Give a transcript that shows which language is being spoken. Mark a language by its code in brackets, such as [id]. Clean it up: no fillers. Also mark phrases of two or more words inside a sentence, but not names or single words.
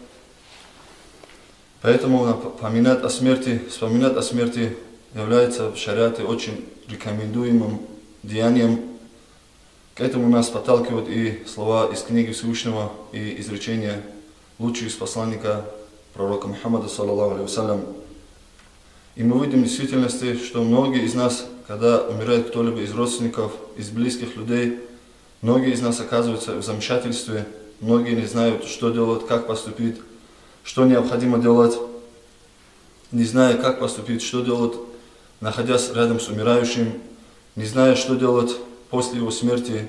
[ru] Поэтому вспоминать о смерти является в шариате очень рекомендуемым деянием. К этому нас подталкивают и слова из книги Всевышнего, и изречения лучшего из посланника пророка Мухаммада, [ar] صلى الله عليه وسلم. [ru] И мы видим в действительности, что многие из нас, когда умирает кто-либо из родственников, из близких людей, многие из нас оказываются в замешательстве, многие не знают, что делать, как поступить, что необходимо делать, не зная, как поступить, что делать, находясь рядом с умирающим, не зная, что делать после его смерти.